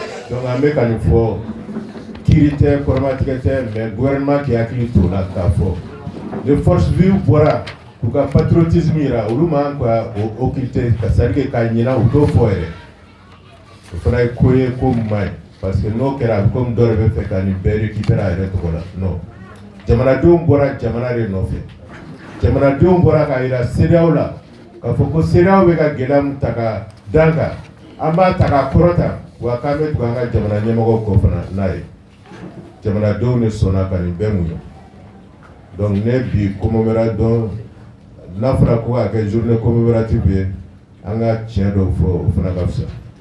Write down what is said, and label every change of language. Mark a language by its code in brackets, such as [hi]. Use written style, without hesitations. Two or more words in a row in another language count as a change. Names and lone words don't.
[bm] Donc an bɛ ka nin fɔ kiri tɛ kɔrɔmatigɛ tɛ [fr] mais gouvernement qui [bm] hakili t'o la k'a fɔ [fr] les forces vives [bm] bɔra k'u ka patriotisme yira olu man ka occulter [fr] c'est-à-dire [bm] ka ɲina u t'o fɔ yɛrɛ o fana ye ko ye ko man ɲi [fr] parce que [bm] n'o kɛra a bɛ komi dɔ de bɛ fɛ ka nin bɛɛ récupérer a yɛrɛ tɔgɔ la non jamanadenw bɔra jamana de nɔfɛ jamanadenw bɔra k'a yira CEDEAO la k'a fɔ ko CEDEAO bɛ ka gɛlɛya min ta ka dan kan an b'a ta k'a kɔrɔta wa k'an bɛ tugu an ka jamana ɲɛmɔgɔw kɔ fana n'a ye jamanadenw de sɔnna ka nin bɛɛ muɲu donc ne bi commémoration n'a fɔra ko k'a kɛ [fr] journée commémorative [bm] ye an ka tiɲɛ dɔw fɔ o fana ka fisa